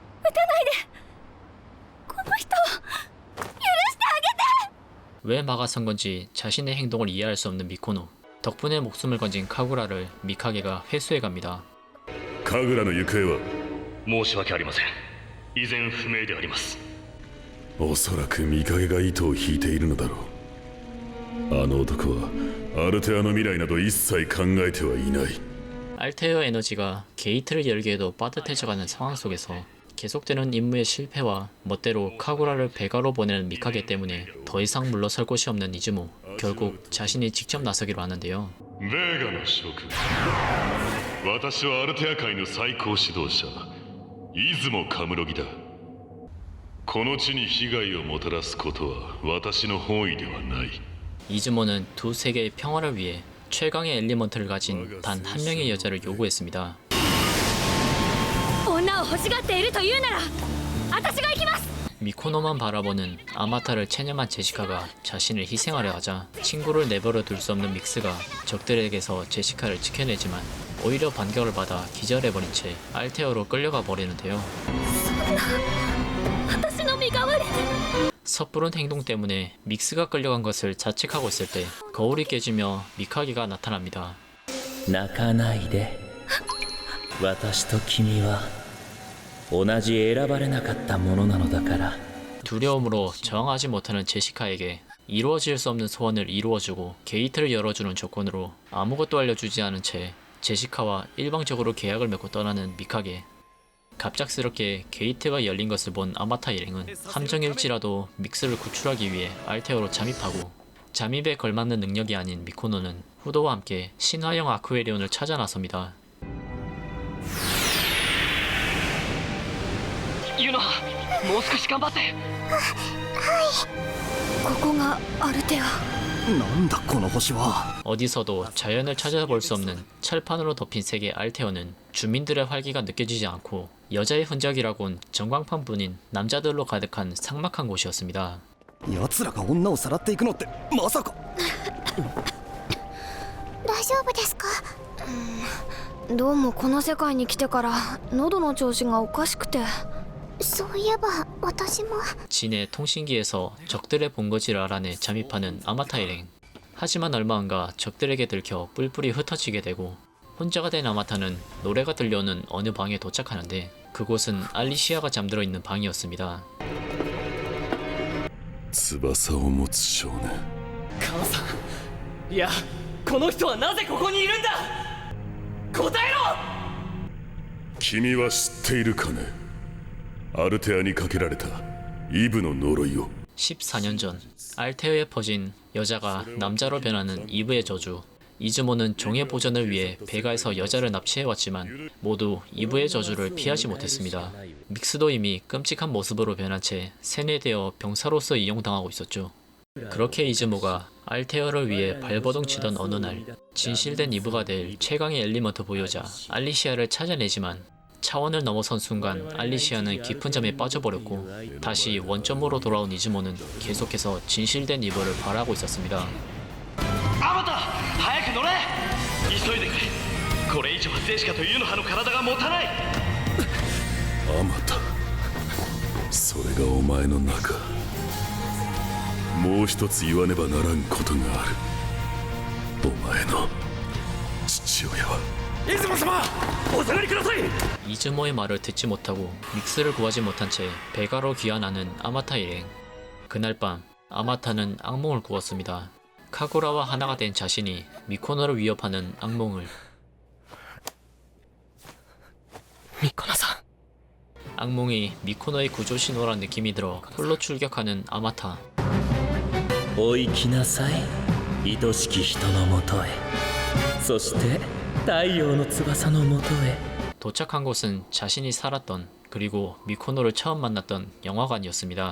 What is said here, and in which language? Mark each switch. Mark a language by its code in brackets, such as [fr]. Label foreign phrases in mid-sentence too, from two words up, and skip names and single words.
[ja] この人を許してあげて。 [ko] 왜 막아선 건지 자신의 행동을 이해할 수 없는 미코노. 덕분에 목숨을 건진 카구라를 미카게가 회수해갑니다. [ja] 神楽の行方は申し訳ありません。依然不明であります。おそらく見影が糸を引いているのだろう。あの男はアルテアの未来など一切考えてはいない。 [ko] 알테어 에너지가 게이트를 열기에도 빠듯해져가는 상황 속에서 계속되는 임무의 실패와 멋대로 카구라를 배가로 보내는 미카게 때문에 더 이상 물러설 곳이 없는 이즈모. 결국 자신이 직접 나서기로 하는데요. [ja] ベーガの諸君、私はアルテア界の最高指導者出雲カムロギだ。この地に被害をもたらすことは私の本意ではない。 [ko] 이즈모는 두 세계의 평화를 위해 최강의 엘리먼트를 가진 단 한 명의 여자를 요구했습니다. [ja] 女を欲しがっているというなら私が行きます。 [ko] 미코노만 바라보는 아마타를 체념한 제시카가 자신을 희생하려 하자 친구를 내버려 둘 수 없는 믹스가 적들에게서 제시카를 지켜내지만 오히려 반격을 받아 기절해버린 채 알테어로 끌려가 버리는데요. [ja] 私の身代わりに。 [ko] 섣부른 행동 때문에 믹스가 끌려간 것을 자책하고 있을 때 거울이 깨지며 미카게가 나타납니다. [ja] 泣かないで。私と君は同じ選ばれなかったものなのだから。 [ko] 두려움으로 저항하지 못하는 제시카에게 이루어질 수 없는 소원을 이루어주고 게이트를 열어주는 조건으로 아무것도 알려주지 않은 채 제시카와 일방적으로 계약을 맺고 떠나는 미카게. 갑작스럽게 게이트가 열린 것을 본 아마타 일행은 함정일지라도 믹스를 구출하기 위해 알테오로 잠입하고 잠입에 걸맞는 능력이 아닌 미코노는 후도와 함께 신화형 아쿠에리온을 찾아 나섭니다. [ja] ユノハ、もう少し頑張って。ここがアルテア。なんだこの星は。 [ko] 어디서도 자연을 찾아볼 수 없는 철판으로 덮인 세계 알테오는 주민들의 활기가 느껴지지 않고 여자의 흔적이라곤 전광판뿐인 남자들로 가득한 삭막한 곳이었습니다. [ja] 奴らが女をさらっていくのってまさか。大丈夫ですか？どうもこの世界に来てから喉の調子がおかしくて。そういえば私も。 [ko] 진의 통신기에서 적들의 본거지를 알아내 잠입하는 아마타 일행. 하지만 얼마 안가 적들에게 들켜 뿔뿔이 흩어지게 되고 혼자가 된 아마타는 노래가 들려오는 어느 방에 도착하는데 그곳은 알리시아가 잠들어 있는 방이었습니다. [ja] 翼を持つ少年。母さん、いや、この人はなぜここにいるんだ。答えろ。君は知っているかね。アルテアにかけられたイブの呪いを。 [ko] 14년 전 알테어에 퍼진 여자가 남자로 변하는 이브의 저주. 이즈모는 종의 보전을 위해 베가에서 여자를 납치해왔지만 모두 이브의 저주를 피하지 못했습니다. 믹스도 이미 끔찍한 모습으로 변한 채 세뇌되어 병사로서 이용당하고 있었죠. 그렇게 이즈모가 알테어를 위해 발버둥 치던 어느 날 진실된 이브가 될 최강의 엘리먼트 보유자 알리시아를 찾아내지만 차원을 넘어선 순간 알리시아는 깊은 잠에 빠져버렸고 다시 원점으로 돌아온 이즈모는 계속해서 진실된 이브를 바라고 있었습니다. [ja] アバタ早く乗れ。急いでくれ。これ以上はゼシカとユノハの体が持たない。あまたそれがお前の中。もう一つ言わねばならんことがある。お前の父親は。出雲様、お下がりください。 [ko] 이즈모의 말을 듣지 못하고 믹스를 구하지 못한 채 베가로 귀환하는 아마타 일행. 그날 밤 아마타는 악몽을 꾸었습니다. 카구라와 하나가 된 자신이 미코노를 위협하는 악몽을. [ja] ミコナさん。 [ko] 악몽이 미코노의 구조 신호란 느낌이 들어 홀로 출격하는 아마타. [ja] お行きなさい、愛しき人のもとへ。そして太陽の翼のもとへ。 [ko] 도착한 곳은 자신이 살았던 그리고 미코노를 처음 만났던 영화관이었습니다.